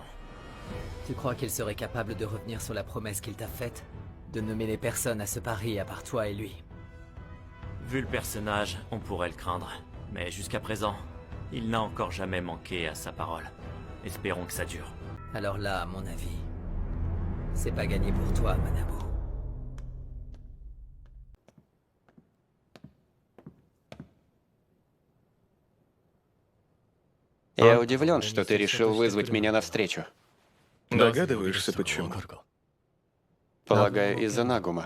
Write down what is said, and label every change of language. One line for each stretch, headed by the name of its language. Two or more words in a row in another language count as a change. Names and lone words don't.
French: Tu crois qu'il serait capable de revenir sur la promesse qu'il t'a faite? De nommer les personnes à ce pari à part toi et lui? Vu le personnage, on pourrait le craindre. Mais jusqu'à présent, il n'a encore jamais manqué à sa parole. Espérons que ça dure. Alors là, à mon avis, c'est pas gagné pour toi, Manabu.
Russian: Я удивлен, что ты решил вызвать меня навстречу. Догадываешься, почему? Полагаю, из-за Нагума.